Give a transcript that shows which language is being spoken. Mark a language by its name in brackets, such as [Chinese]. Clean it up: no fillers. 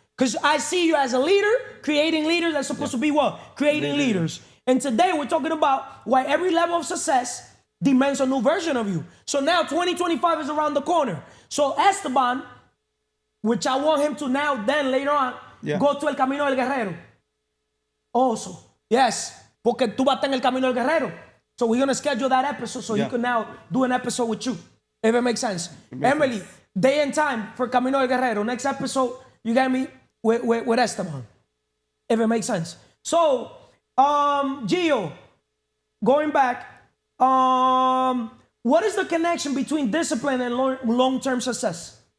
[English] Because I see you as a leader, creating leaders that's supposed to be what? Creating leaders. And today we're talking about why every level of success demands a new version of you. So now 2025 is around the corner. So Esteban, which I want him to now, then later on, go to El Camino del Guerrero. Also, yes, [Spanish] porque tú vas a estar en El Camino del Guerrero. [English] So we're going to schedule that episode so he can now do an episode with you, if it makes sense. Emily, day and time for Camino del Guerrero. Next episode, you got me with Esteban, if it makes sense. So, Gio, going back, what is the connection between discipline and long-term success?